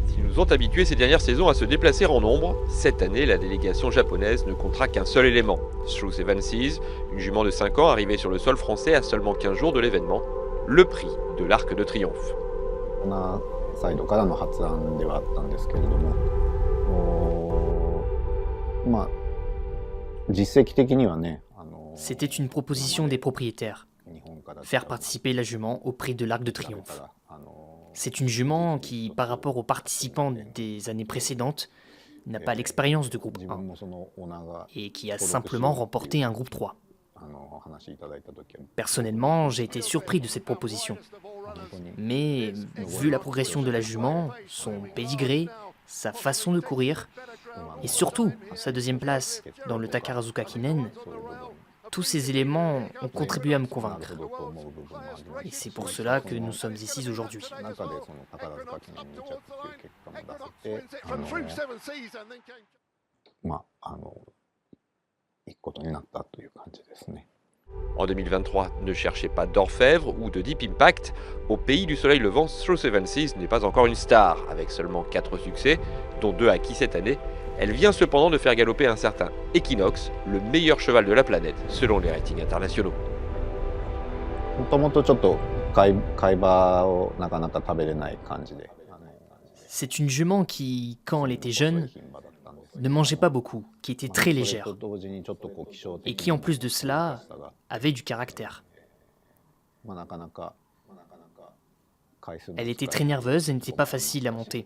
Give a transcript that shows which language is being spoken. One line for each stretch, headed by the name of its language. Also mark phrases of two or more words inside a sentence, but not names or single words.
French: nous ont habitués ces dernières saisons à se déplacer en nombre. Cette année, la délégation japonaise ne comptera qu'un seul élément, True Seven Seas, une jument de 5 ans arrivée sur le sol français à seulement 15 jours de l'événement, le prix de l'Arc de Triomphe.
Japanese: こんなサイドからの発案ではあったんですけれども、まあ実績的にはね、
French: C'était une proposition des propriétaires, faire participer la jument au prix de l'Arc de Triomphe. C'est une jument qui, par rapport aux participants des années précédentes, n'a pas l'expérience de groupe 1 et qui a simplement remporté un groupe 3. Personnellement, j'ai été surpris de cette proposition. Mais vu la progression de la jument, son pédigré, sa façon de courir, et surtout sa deuxième place dans le Takarazuka Kinen, tous ces éléments ont contribué à me convaincre. Et c'est pour cela que nous sommes ici aujourd'hui.
Japanese: まあ行くことになったという感じですね。
French: En 2023, ne cherchez pas d'orfèvre ou de Deep Impact. Au pays du soleil levant, True Seven Seas n'est pas encore une star. Avec seulement 4 succès, dont 2 acquis cette année, elle vient cependant de faire galoper un certain Equinox, le meilleur cheval de la planète, selon les ratings internationaux.
Japanese: もともとちょっと貝場をなかなか食べれない感じで。
French: C'est une jument qui, quand elle était jeune, ne mangeait pas beaucoup, qui était très légère, et qui en plus de cela avait du caractère. Elle était très nerveuse et n'était pas facile à monter.